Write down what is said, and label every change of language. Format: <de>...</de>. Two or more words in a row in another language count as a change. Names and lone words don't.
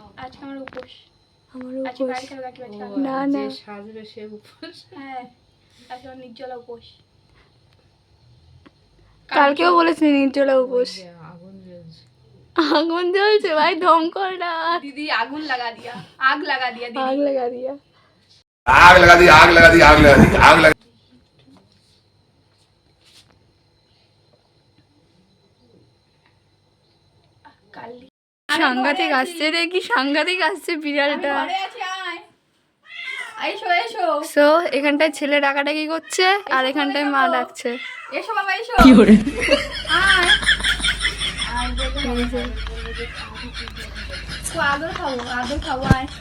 <bn>আজকে আমার উপোস, আমারও আজকে উপোস। পায়েল খাবে, কাকি বাচ্চা খাবে। না না সাজবে সে উপোস। হ্যাঁ আজকে আমার নির্জলা উপোস। কালকেও বলেছি নির্জলা উপোস। আগুন জ্বলছে। আগুন জ্বলছে ভাই, দম কর না।</bn> <hi>दीदी आगुन लगा दिया, आग लगा दिया दीदी। आग लगा दिया। आग लगा दी आग लगा दी आग लगा दी आग लगा काली</hi> <bn>সাংঘাতিক আসছে রে, কি সাংঘাতিক আসছে বিড়ালটা। ঘরে আছি, আয় আইসো এসো সো এখানটায় ছেলে ডাকাডাকি করছে আর এখানটায় মা ডাকছে। এসো বাবা এসো কি করে আয় আয় বলে তো আদর খাবো আয়।</bn>